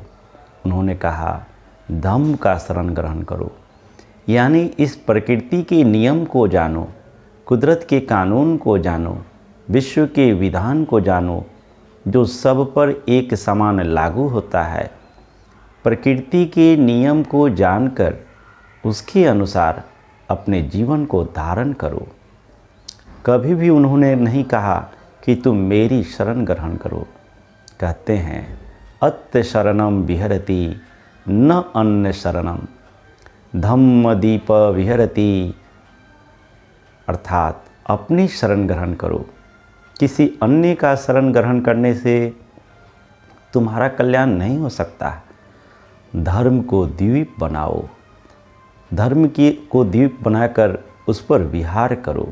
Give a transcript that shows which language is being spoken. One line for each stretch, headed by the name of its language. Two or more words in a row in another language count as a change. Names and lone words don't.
Hindi: उन्होंने कहा धम्म का शरण ग्रहण करो, यानी इस प्रकृति के नियम को जानो, कुदरत के कानून को जानो, विश्व के विधान को जानो, जो सब पर एक समान लागू होता है। प्रकृति के नियम को जानकर उसके अनुसार अपने जीवन को धारण करो। कभी भी उन्होंने नहीं कहा कि तुम मेरी शरण ग्रहण करो।
Pali: कहते हैं अत्य शरणम विहरति न अन्य शरणम, धम्म दीप विहरति,
Hindi: अर्थात अपनी शरण ग्रहण करो। किसी अन्य का शरण ग्रहण करने से तुम्हारा कल्याण नहीं हो सकता। धर्म को द्वीप बनाओ, धर्म को द्वीप बनाकर उस पर विहार करो।